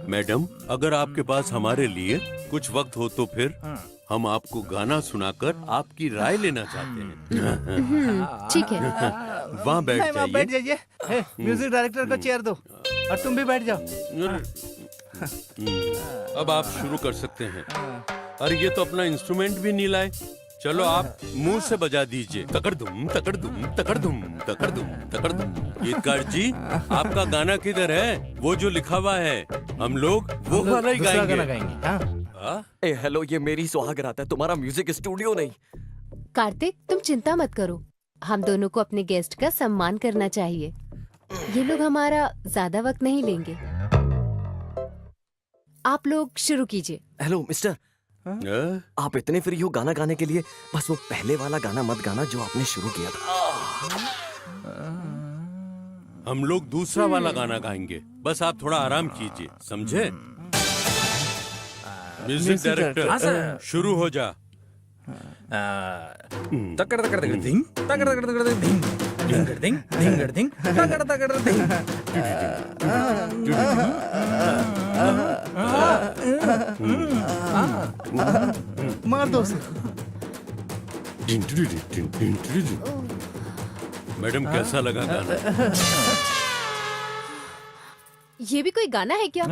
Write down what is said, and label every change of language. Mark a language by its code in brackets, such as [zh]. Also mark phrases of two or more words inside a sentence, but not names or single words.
[hi] मैडम, अगर आपके पास हमारे लिए कुछ वक्त हो तो फिर हम आपको गाना सुनाकर आपकी राय लेना चाहते हैं। ठीक है। वहाँ बैठ जाइए। म्यूजिक डायरेक्टर को चेयर दो और तुम भी बैठ जाओ। अब आप शुरू कर सकते हैं। अरे ये तो अपना इंस्ट्रूमेंट भी नहीं लाए। चलो आप मुंह से बजा दीजिए। तकड़ दुम तकड़ दुम तकड़ दुम तकड़ दुम तकड़ दुम। गीतकार जी, आपका गाना किधर है? वो जो लिखा हुआ है, हम लोग वो वाला ही गाएंगे। ए हेलो, ये मेरी सुहाग रात है, तुम्हारा म्यूजिक स्टूडियो नहीं। कार्तिक, तुम चिंता मत करो। हम दोनों को अपने गेस्ट का सम्मान करना चाहिए। ये लोग हमारा ज्यादा वक्त नहीं लेंगे। आप लोग शुरू कीजिए। हेलो मिस्टर, आप इतने फ्री हो गाना गाने के लिए? बस वो पहले वाला गाना मत गाना जो आपने शुरू किया था। हम लोग दूसरा वाला गाना गाएंगे, बस आप थोड़ा आराम कीजिए, समझे? म्यूजिक डायरेक्टर, शुरू हो जा। तकड़ तकड़ तकड़ धिंग, तकड़ तकड़ तकड़ धिंग, धिंगड़ धिंग, धिंगड़ धिंग, तकड़ तकड़ धिंग। मार दो उसे। मैडम, कैसा लगा गाना? ये भी कोई गाना है क्या?